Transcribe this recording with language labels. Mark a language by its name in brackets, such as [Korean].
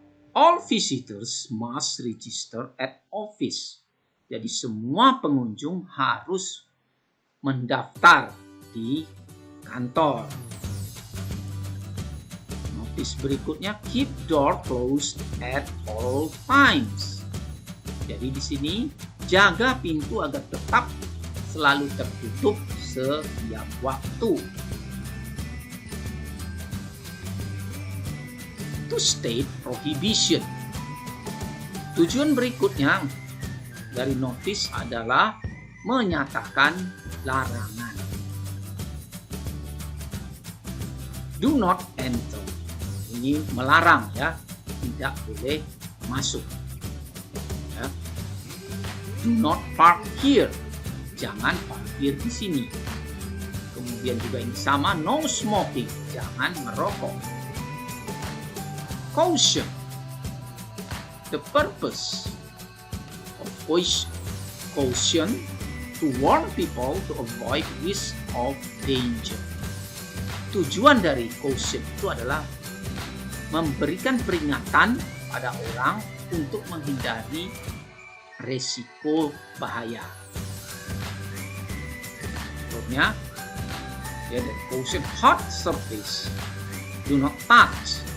[English] All visitors must register at office. [Indonesian] Jadi semua pengunjung harus mendaftar di kantor. [English] Notice berikutnya, keep door closed at all times. [Indonesian] Jadi di sini jaga pintu agar tetap selalu tertutup setiap waktu. [English] To state prohibition. [Indonesian] Tujuan berikutnya dari notice adalah menyatakan larangan. [English] Do not enter. [Indonesian] Ini melarang, ya, tidak boleh masuk. Ya. [English] Do not park here. [Indonesian] Jangan parkir di sini. Kemudian juga ini sama, [English] no smoking. [Indonesian] Jangan merokok. Caution. [English] The purpose of caution to warn people to avoid risk of danger. [Indonesian] Tujuan dari caution itu adalah memberikan peringatan pada orang untuk menghindari resiko bahaya. [English] Contohnya, caution hot surface. Do not touch.